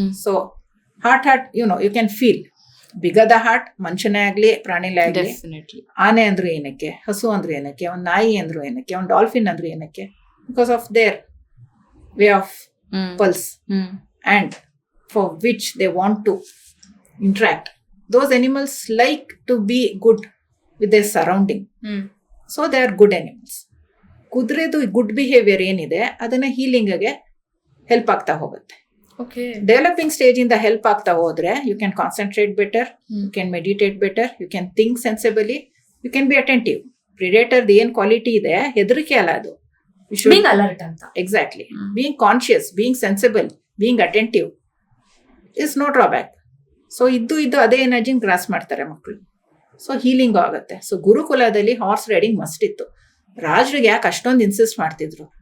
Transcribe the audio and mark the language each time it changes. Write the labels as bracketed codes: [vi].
[en] So heart you can feel big the heart. [kn] ಮನುಷ್ಯನೇ ಆಗ್ಲಿ ಪ್ರಾಣಿಲೇ ಆಗ್ಲಿ, ಆನೆ ಅಂದ್ರು ಏನಕ್ಕೆ, ಹಸು ಅಂದ್ರು ಏನಕ್ಕೆ, ಒಂದು ನಾಯಿ ಅಂದ್ರು ಏನಕ್ಕೆ, ಒಂದು ಡಾಲ್ಫಿನ್ ಅಂದ್ರು ಏನಕ್ಕೆ, [en] Because of their way of pulse and for which they want to interact. Those animals like to be good with their surrounding. So they are good animals. [kn] ಕುದುರೆದು good behaviour ಏನಿದೆ ಅದನ್ನ ಹೀಲಿಂಗ್ಗೆ ಹೆಲ್ಪ್ ಆಗ್ತಾ ಹೋಗುತ್ತೆ. [en] developing stage [kn] ಇಂದ help ಆಗ್ತಾ ಹೋದ್ರೆ [en] You can concentrate better, you can meditate better, you can think sensibly, you can be attentive. [kn] ಪ್ರಿಡೇಟರ್ದು ಏನ್ quality ಇದೆ ಹೆದರಿಕೆ ಅಲ್ಲ ಅದು. [en] Being alert anta. Exactly. Being conscious, being sensible, being attentive is no drawback. [kn] So ಇದು ಅದೇ ಎನರ್ಜಿನ gross ಮಾಡ್ತಾರೆ ಮಕ್ಕಳು. So healing ಆಗುತ್ತೆ. ಸೊ ಗುರುಕುಲದಲ್ಲಿ ಹಾರ್ಸ್ ರೈಡಿಂಗ್ ಮಸ್ಟ್ ಇತ್ತು. ರಾಜರಿಗೆ ಯಾಕೆ ಅಷ್ಟೊಂದು ಇನ್ಸಿಸ್ಟ್ ಮಾಡ್ತಿದ್ರು?